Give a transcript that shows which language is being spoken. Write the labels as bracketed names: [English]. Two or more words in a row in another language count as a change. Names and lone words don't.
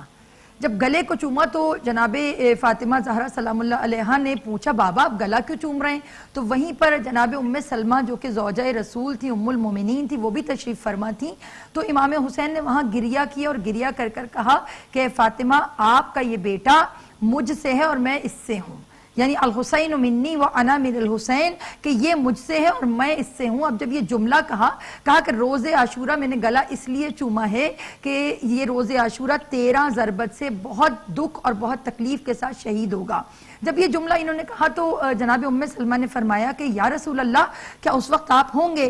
[Urdu] جب گلے کو چوما تو جناب فاطمہ زہرا [Arabic] سلام اللہ علیہا [Urdu] نے پوچھا، بابا آپ گلا کیوں چوم رہے ہیں؟ تو وہیں پر جناب ام سلمہ جو کہ زوجہ رسول تھی، ام المومنین تھی، وہ بھی تشریف فرما تھیں۔ تو امام حسین نے وہاں گریہ کیا اور گریہ کر کر کہا کہ فاطمہ آپ کا یہ بیٹا مجھ سے ہے اور میں اس سے ہوں، یعنی [Arabic] الحسین منی و انا من الحسین، [Urdu] کہ یہ مجھ سے ہے اور میں اس سے ہوں۔ اب جب یہ جملہ کہا کہ روز عاشورہ میں نے گلا اس لیے چوما ہے کہ یہ روز عاشورہ 13 ضربت سے بہت دکھ اور بہت تکلیف کے ساتھ شہید ہوگا۔ جب یہ جملہ انہوں نے کہا تو جناب ام سلمہ نے فرمایا کہ [Arabic] یا رسول اللہ [Urdu] کیا اس وقت آپ ہوں گے؟